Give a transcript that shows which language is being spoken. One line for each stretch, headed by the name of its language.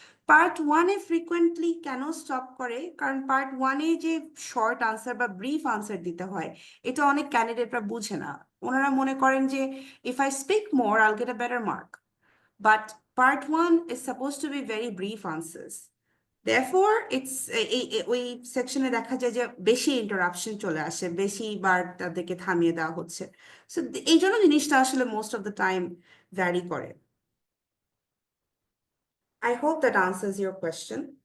Bangla: Part 1-এ frequently কেন stop করে, কারণ পার্ট 1-এ যে শর্ট আনসার বা ব্রিফ আনসার দিতে হয় এটা অনেক ক্যান্ডিডেটরা বুঝে না। ওনারা মনে করেন যে
English: if I speak more I'll get a better mark, but part 1 is supposed to be very brief answers. Therefore it's
Bangla: ওই সেকশনে দেখা যায় যে বেশি ইন্টারাপশন চলে আসে, বেশি বার তাদেরকে থামিয়ে দেওয়া হচ্ছে। সো এই জন্য জিনিসটা আসলে
English: most of the time
Bangla: vary করে।
English: I hope that answers your question.